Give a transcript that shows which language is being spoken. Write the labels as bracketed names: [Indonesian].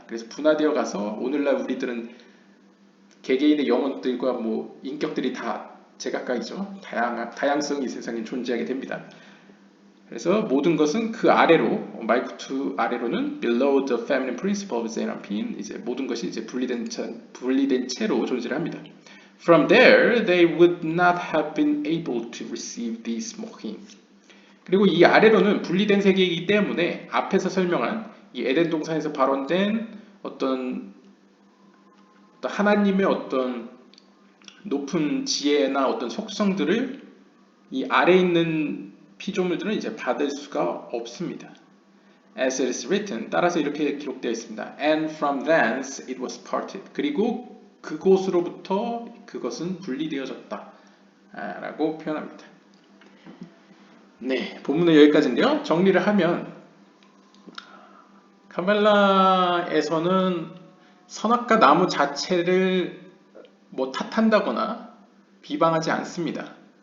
[Korean] 그래서 분화되어 가서 오늘날 우리들은 개개인의 영혼들과 뭐 인격들이 다 제각각이죠. 다양성이 이 세상에 존재하게 됩니다. 그래서 모든 것은 그 아래로 말쿠트 아래로는 [English] below the feminine principle of Zerampin [Korean] 이제 모든 것이 이제 분리된 채로 존재를 합니다. [English] From there, they would not have been able to receive these mochin. [Korean] 그리고 이 아래로는 분리된 세계이기 때문에 앞에서 설명한 이 에덴 동산에서 발원된 어떤 하나님의 어떤 높은 지혜나 어떤 속성들을 이 아래 있는 피조물들은 이제 받을 수가 없습니다. [English] As it is written, [Korean] 따라서 이렇게 기록되어 있습니다. [English] And from thence it was parted. [Korean] 그리고 그곳으로부터 그것은 분리되어졌다. 라고 표현합니다. 네, 본문은 여기까지인데요. 정리를 하면 카발라에서는 선악과 나무 자체를 뭐 탓한다거나 비방하지 않습니다.